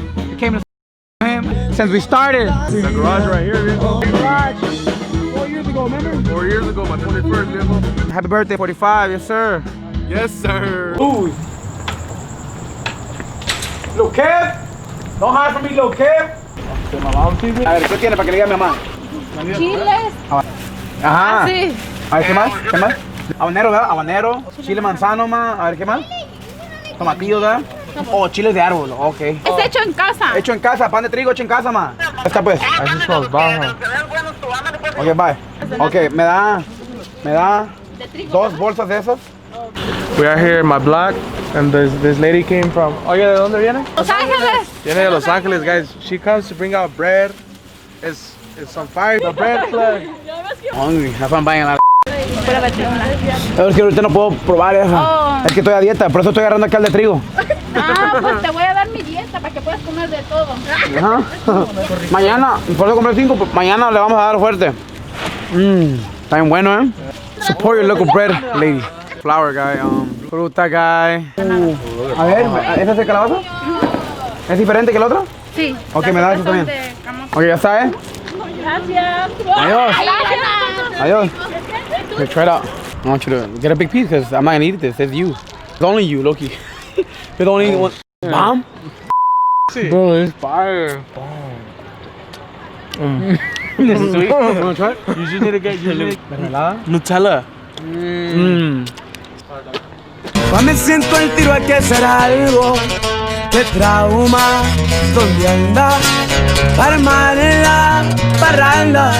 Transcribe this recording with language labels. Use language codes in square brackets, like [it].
[en] We came to him since we started. The garage right here, viejo. Garage. 4 years ago, remember? 4 years ago, my 21st, viejo. Happy birthday, 45, yes sir. Yes, sir. Ooh. Lil Kev. Don't hide from me, Lil Kev. [es] A ver, ¿qué tiene para que le diga a mi mamá? Chiles. Ajá. Sí. A ver, ¿qué más? ¿Qué más? Habanero, ¿verdad? Habanero. Chile manzano, ma. A ver, ¿qué más? Tomatillos, ¿verdad? Oh, chiles de árbol. Ok. Es hecho en casa. Hecho en casa, pan de trigo hecho en casa, ma. Está pues. Ok, bye. Ok, me da 2 bolsas de esas. [en] We are here in my block, and this lady came from. [es] Oye, ¿de dónde viene? Los Ángeles. Viene de Los Angeles, guys. [en] She comes to bring out bread. It's some fire. The bread flag. Hungry, that's why I'm buying a lot. [es] Pura vacuna. Es que ahorita no puedo probar eso. Oh. Es que estoy a dieta, por eso estoy agarrando acá el de trigo. Ah, pues te voy a dar mi dieta para que puedas comer de todo. Ajá. Mañana, por eso compré 5, mañana le vamos a dar fuerte. Está bien bueno, [en] Support your local bread, lady. Flour guy, [es] fruta guy. A ver, ¿esa es de calabaza? ¿Es diferente que el otro? Sí. Ok, me da eso también. Ok, ya está, Gracias. Adiós. Gracias. Adiós. [en] Okay, try it out. I want you to get a big piece because I'm not gonna eat this. It's you. It's only you, Loki. You're the only one. Mom? Bro, it's fire. This is sweet. You wanna try it? You just need to get your Nutella. [es] Cuando me siento el tiro hay que hacer algo. De trauma, ¿dónde anda? Para armar en la parranda.